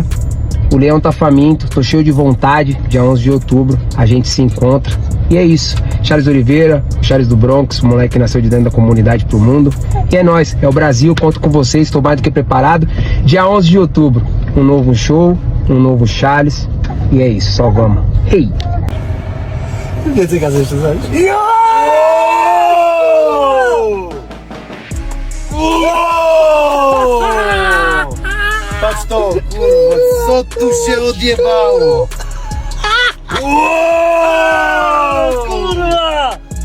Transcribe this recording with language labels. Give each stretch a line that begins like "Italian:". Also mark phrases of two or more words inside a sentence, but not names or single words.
Portuguese: O leão tá faminto, tô cheio de vontade. Dia 11 de outubro a gente se encontra. E é isso. Charles Oliveira, Charles do Bronx, o moleque que nasceu de dentro da comunidade pro mundo. E é nóis, é o Brasil, conto com vocês, estou mais do que preparado. Dia 11 de outubro, um novo show, um novo Charles. E é isso, só vamos. Hey!
Polish: Patrz to, kurwa, co tu się odjebało? Wow, kurwa!